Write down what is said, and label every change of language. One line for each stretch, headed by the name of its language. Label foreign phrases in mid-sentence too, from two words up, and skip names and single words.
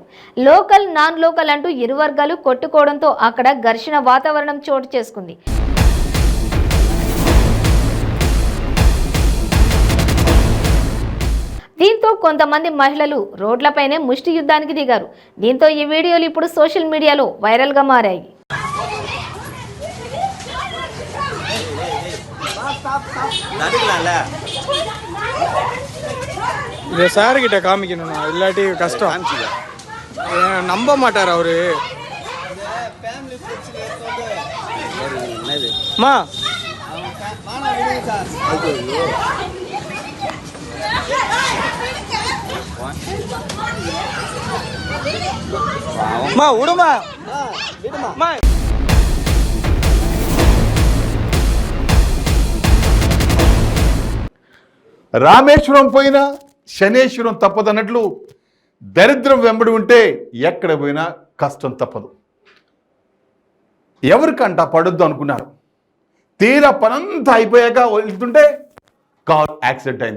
English: local non local
Telugu: అంటూ ఇరు వర్గాలు కొట్టుకోవడంతో అక్కడ ఘర్షణ వాతావరణం చోటు చేసుకుంది. దీంతో కొంతమంది మహిళలు రోడ్లపైనే ముష్టి యుద్ధానికి దిగారు. దీంతో ఈ వీడియోలు ఇప్పుడు
English: social mediaలో
Telugu: వైరల్గా మారాయి.
Tamil: சார் கிட்ட காமிக்கணும், இல்லாட்டி கஷ்டம். நம்ப மாட்டார் அவரு. மா மா விடுமா மா.
Telugu: రామేశ్వరం పోయినా శనేశ్వరం తప్పదన్నట్లు దరిద్రం వెంబడి ఉంటే ఎక్కడ పోయినా కష్టం తప్పదు. ఎవరికంట పడొద్దు అనుకున్నారు, తీరా పనంతా అయిపోయాక వెళ్తుంటే
English: car accident
Telugu: అయింది.